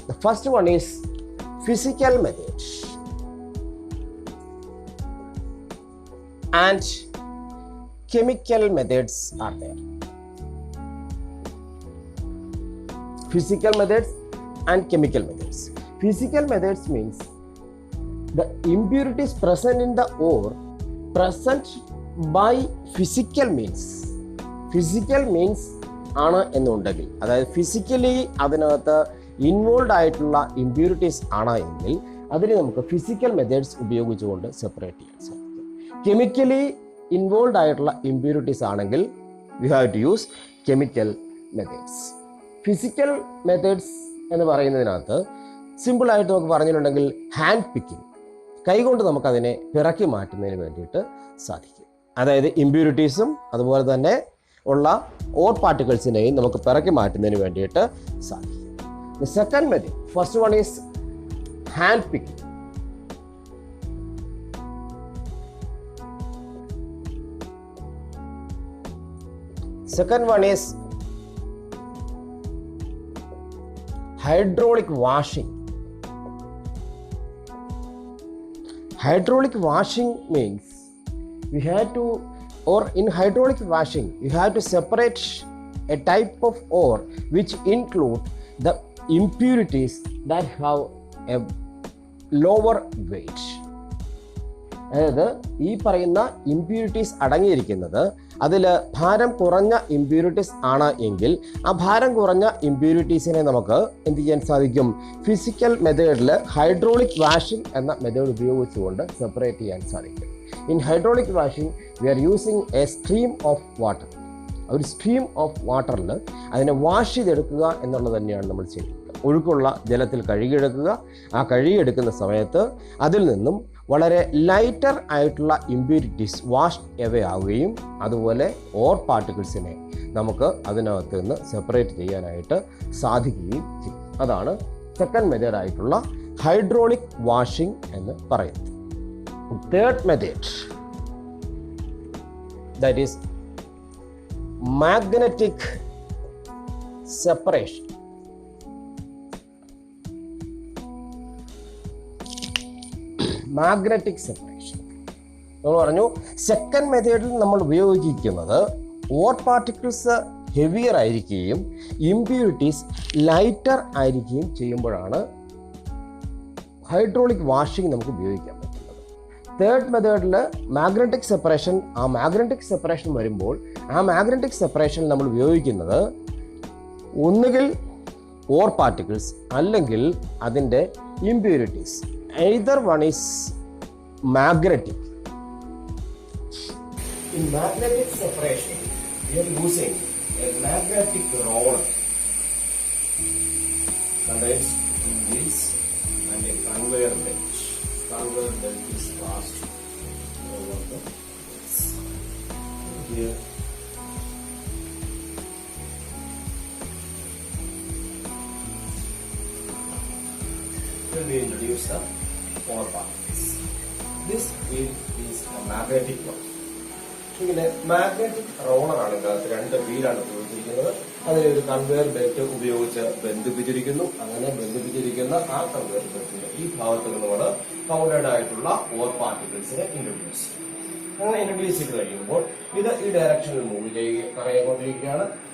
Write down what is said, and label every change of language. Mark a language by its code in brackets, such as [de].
[en] The first one is physical method and chemical methods are there. Physical methods and chemical methods. Physical methods means the impurities present in the ore present by physical means. Physical means [ml] ആണ് എന്നുണ്ടെങ്കിൽ, അതായത് physically അതിനകത്ത് involve ആയിട്ടുള്ള impurities ആണ് എങ്കിൽ അതിനെ നമുക്ക് physical methods ഉപയോഗിച്ചുകൊണ്ട് സെപ്പറേറ്റ് ചെയ്യാൻ സാധിക്കും. കെമിക്കലി ഇൻവോൾവ് ആയിട്ടുള്ള ഇമ്പ്യൂരിറ്റീസ് ആണെങ്കിൽ [en] We have to use chemical methods. [ml] Physical methods എന്ന് പറയുന്നതിനകത്ത് സിമ്പിളായിട്ട് നമുക്ക് പറഞ്ഞിട്ടുണ്ടെങ്കിൽ ഹാൻഡ് പിക്കിംഗ്, കൈകൊണ്ട് നമുക്കതിനെ പിറക്കി മാറ്റുന്നതിന് വേണ്ടിയിട്ട് സാധിക്കും. അതായത് ഇമ്പ്യൂരിറ്റീസും അതുപോലെ തന്നെ ഉള്ള ഓർ പാർട്ടിക്കിൾസിനെയും നമുക്ക് പിറക്കി മാറ്റുന്നതിന് വേണ്ടിയിട്ട് സാധിക്കും. [en] The second method, first one is hand picking. Second one is hydraulic washing. Hydraulic washing means we have to, or in hydraulic washing you have to separate a type of ore which include the impurities that have a lower weight. [ml] അതായത് ഈ പറയുന്ന impurities അടങ്ങിയിരിക്കുന്നത് അതിൽ ഭാരം കുറഞ്ഞ impurities ആണ് എങ്കിൽ ആ ഭാരം കുറഞ്ഞ ഇമ്പ്യൂരിറ്റീസിനെ നമുക്ക് എന്ത് ചെയ്യാൻ സാധിക്കും? ഫിസിക്കൽ മെത്തേഡിൽ ഹൈഡ്രോളിക് വാഷിംഗ് എന്ന മെത്തേഡ് ഉപയോഗിച്ചുകൊണ്ട് സെപ്പറേറ്റ് ചെയ്യാൻ സാധിക്കും. [en] In hydraulic washing, we are using a stream of water. [ml] ഒരു സ്ട്രീം ഓഫ് വാട്ടറിൽ അതിനെ വാഷ് ചെയ്തെടുക്കുക എന്നുള്ളത് തന്നെയാണ് നമ്മൾ ചെയ്യുന്നത്. ഒഴുക്കുള്ള ജലത്തിൽ കഴുകിയെടുക്കുക. ആ കഴുകിയെടുക്കുന്ന സമയത്ത് അതിൽ നിന്നും വളരെ ലൈറ്റർ ആയിട്ടുള്ള ഇമ്പ്യൂരിറ്റീസ് വാഷ് എവേ ആവുകയും അതുപോലെ ഓർ പാർട്ടിക്കിൾസിനെ നമുക്ക് അതിനകത്ത് നിന്ന് സെപ്പറേറ്റ് ചെയ്യാനായിട്ട് സാധിക്കുകയും ചെയ്യും. അതാണ് സെക്കൻഡ് മെത്തേഡ് ആയിട്ടുള്ള ഹൈഡ്രോളിക് വാഷിംഗ് എന്ന് പറയുന്നത്. [en] Third method, that is magnetic separation. Magnetic separation. [ml] നമ്മൾ പറഞ്ഞു സെക്കൻഡ് മെത്തേഡിൽ നമ്മൾ ഉപയോഗിക്കുന്നത് ഓർ പാർട്ടിക്കിൾസ് ഹെവിയർ ആയിരിക്കുകയും ഇംപ്യൂരിറ്റീസ് ലൈറ്റർ ആയിരിക്കുകയും ചെയ്യുമ്പോഴാണ് ഹൈഡ്രോളിക് വാഷിംഗ് നമുക്ക് ഉപയോഗിക്കാൻ പറ്റുന്നത്. തേർഡ് മെത്തേഡിൽ മാഗ്നറ്റിക് സെപ്പറേഷൻ, ആ മാഗ്നറ്റിക് സെപ്പറേഷൻ വരുമ്പോൾ ആ മാഗ്നറ്റിക് സെപ്പറേഷൻ നമ്മൾ ഉപയോഗിക്കുന്നത് ഒന്നുകിൽ ഓർ പാർട്ടിക്കിൾസ് അല്ലെങ്കിൽ അതിൻ്റെ impurities. [en] Either one is magnetic. In magnetic separation, we are using a magnetic roller contains wheels and a conveyor belt. Conveyor belt is passed over the wheels. Here, we introduce the four parts. This wheel is a magnetic one. [ml] ഇങ്ങനെ magnetic റോളറാണ് ഇതിനകത്ത്, രണ്ട് വീലാണ് ഉപയോഗിച്ചിരിക്കുന്നത്. അതിലൊരു conveyor belt ഉപയോഗിച്ച് ബന്ധിപ്പിച്ചിരിക്കുന്നു. അങ്ങനെ ബന്ധിപ്പിച്ചിരിക്കുന്ന ആ കൺവെയർ ബെൽറ്റിന്റെ ഈ ഭാഗത്ത് നമ്മൾ പൗഡേഡ് ആയിട്ടുള്ള ഓർ പാർട്ടിക്കിൾസിനെ ഇൻട്രൊഡ്യൂസ് ചെയ്യും. അങ്ങനെ ഇൻട്രൊഡ്യൂസ് ചെയ്ത് കഴിയുമ്പോൾ ഇത് ഈ ഡയറക്ഷനിൽ മൂവ് കറങ്ങിക്കൊണ്ടിരിക്കുകയാണ്.